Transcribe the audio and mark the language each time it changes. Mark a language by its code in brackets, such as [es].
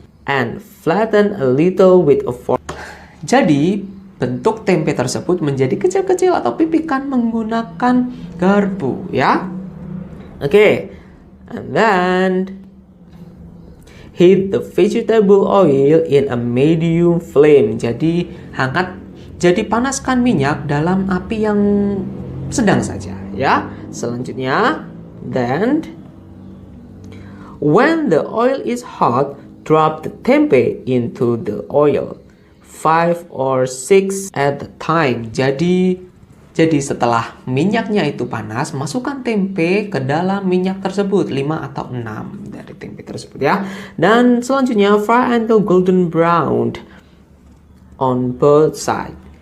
[en] And flatten a little with a fork. [id] Jadi bentuk tempe tersebut menjadi kecil-kecil atau pipikan menggunakan garpu ya. Oke. [en] And then heat the vegetable oil in a medium flame. [id] Jadi panaskan minyak dalam api yang sedang saja ya. [en] Selanjutnya, then when the oil is hot, drop the tempe into the oil. 5 or 6 at the time. [id] Jadi setelah minyaknya itu panas, masukkan tempe ke dalam minyak tersebut, 5 atau 6 dari tempe tersebut ya. [en] Dan selanjutnya fry until golden brown on both side.